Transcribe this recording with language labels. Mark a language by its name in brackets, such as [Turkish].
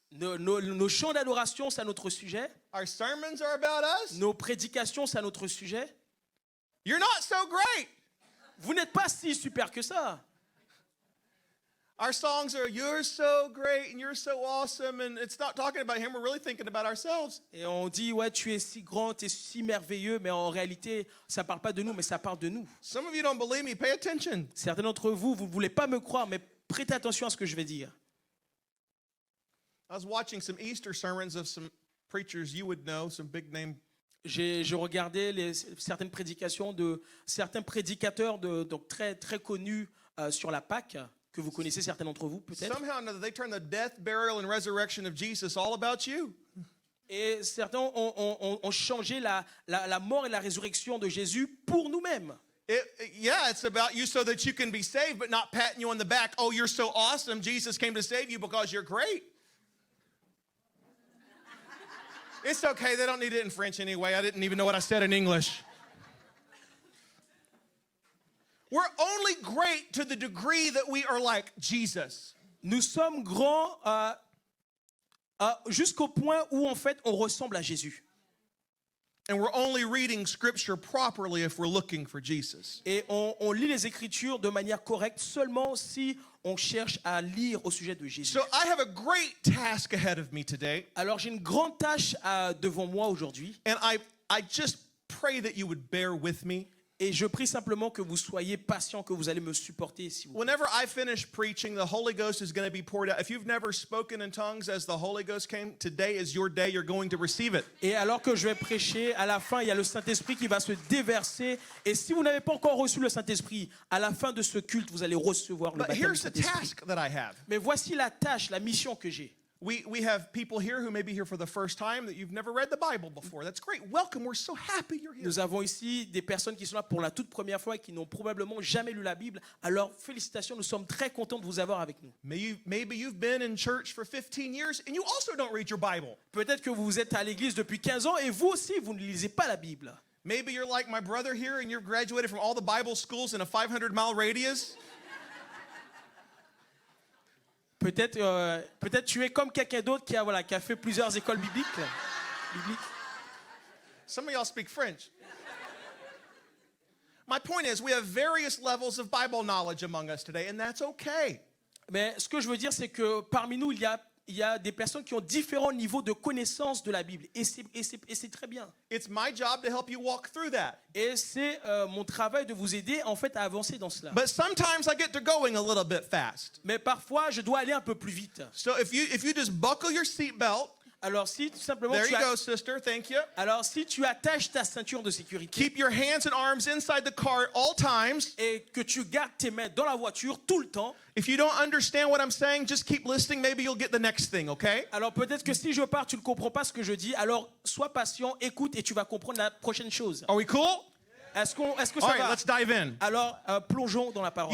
[French] Nos chants d'adoration, c'est à notre sujet. [English] Our sermons are about us. [French] Nos prédications, c'est à notre sujet. [English] You're not so great. [French] Vous n'êtes pas si super que ça. [English] Our songs are, "You're so great and you're so awesome," and it's not talking about him, we're really thinking about ourselves. [French] Et on dit, ouais, tu es si grand, tu es si merveilleux, mais en réalité, ça ne parle pas de nous, mais ça parle de nous. [English] Some of you don't believe me, pay attention. [French] Certains d'entre vous, vous ne voulez pas me croire, mais prêtez attention à ce que je vais dire. [English] I was watching some Easter sermons of some preachers you would know, some big name. [French] Je regardais certaines prédications de certains prédicateurs donc très, très connus sur la Pâque, que vous connaissez certains d'entre vous peut-être. [English] Somehow or another, they turned the death, burial, and resurrection of Jesus all about you. [French] Et certains ont changé la mort et la résurrection de Jésus pour nous-mêmes. [English] Yeah, it's about you so that you can be saved, but not patting you on the back. "Oh, you're so awesome. Jesus came to save you because you're great." It's okay. They don't need it in French anyway. I didn't even know what I said in English. We're only great to the degree that we are like Jesus. [French] Nous sommes grands jusqu'au point où en fait on ressemble à Jésus. [English] And we're only reading scripture properly if we're looking for Jesus. [French] Et on lit les Écritures de manière correcte seulement si on cherche à lire au sujet de Jésus. [English] So I have a great task ahead of me today. [French] Alors j'ai une grande tâche devant moi aujourd'hui. [English] And I just pray that you would bear with me. [French] Et je prie simplement que vous soyez patients, que vous allez me supporter. Si vous [English] Whenever I finish preaching, the Holy Ghost is going to be poured out. If you've never spoken in tongues as the Holy Ghost came, today is your day. You're going to receive it. [French] Et alors que je vais prêcher, à la fin, il y a le Saint-Esprit qui va se déverser. Et si vous n'avez pas encore reçu le Saint-Esprit, à la fin de ce culte, vous allez recevoir le [English] But [French] baptême du [English] here's the [French] Saint-Esprit. [English] task that I have. [French] Mais voici la tâche, la mission que j'ai. [English] We have people here who may be here for the first time that you've never read the Bible before. That's great. Welcome. We're so happy you're here. [French] Nous avons ici des personnes qui sont là pour la toute première fois et qui n'ont probablement jamais lu la Bible. Alors, félicitations, nous sommes très contents de vous avoir avec nous. [English] Maybe you've been in church for 15 years and you also don't read your Bible. [French] Peut-être que vous êtes à l'église depuis 15 ans et vous aussi, vous ne lisez pas la Bible. [English] Maybe you're like my brother here and you've graduated from all the Bible schools in a 500-mile radius. [French] Peut-être tu es comme quelqu'un d'autre qui a fait plusieurs écoles bibliques. [English] Some of y'all speak French. My point is, we have various levels of Bible knowledge among us today, and that's okay. [French] Mais ce que je veux dire, c'est que parmi nous, il y a des personnes qui ont différents niveaux de connaissance de la Bible. Et c'est très bien. [English] It's my job to help you walk through that. [French] Et c'est mon travail de vous aider en fait à avancer dans cela. [English] But sometimes I get to going a little bit fast. [French] Mais parfois, je dois aller un peu plus vite. [English] So if you just buckle your seatbelt, [French] Alors si tout simplement [English] there you go, sister. Thank you. [French] alors si tu attaches ta ceinture de sécurité [English] Keep your hands and arms inside the car at all times. [French] et que tu gardes tes mains dans la voiture tout le temps, [English] If you don't understand what I'm saying, just keep listening. Maybe you'll get the next thing, okay? [French] alors peut-être que si je pars, tu ne comprends pas ce que je dis, alors sois patient, écoute et tu vas comprendre la prochaine chose. [English] Are we cool? [French] Est-ce que [English] All [French] ça [English] right, [French] va? [English] let's dive in. [French] Alors, plongeons dans la parole.